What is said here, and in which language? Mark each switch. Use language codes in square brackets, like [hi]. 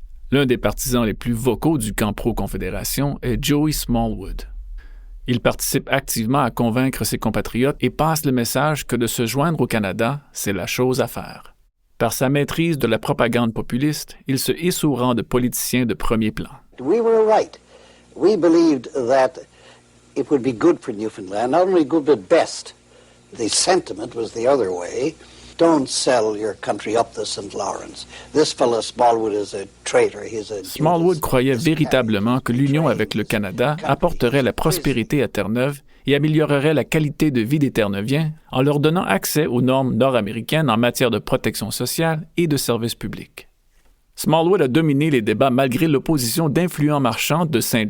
[fr] L'un des partisans les plus vocaux du camp pro-confédération est Joey Smallwood. Il participe activement à convaincre ses compatriotes et passe le message que de se joindre au Canada, c'est la chose à faire. Par sa maîtrise de la propagande populiste, il se hisse au rang de politicien de premier plan. [en] We were right. We believed that it would be good for Newfoundland, not only good but best. The sentiment was the other way. Don't sell your country up the St. Lawrence. This fellow Smallwood is a traitor. [fr] Smallwood croyait véritablement que l'union avec le Canada apporterait la prospérité à Terre-Neuve et améliorerait la qualité de vie des Terre-Neuviens en leur donnant accès aux normes nord-américaines en matière de protection sociale et de services publics. Smallwood a dominé les débats malgré l'opposition d'influents marchands de St.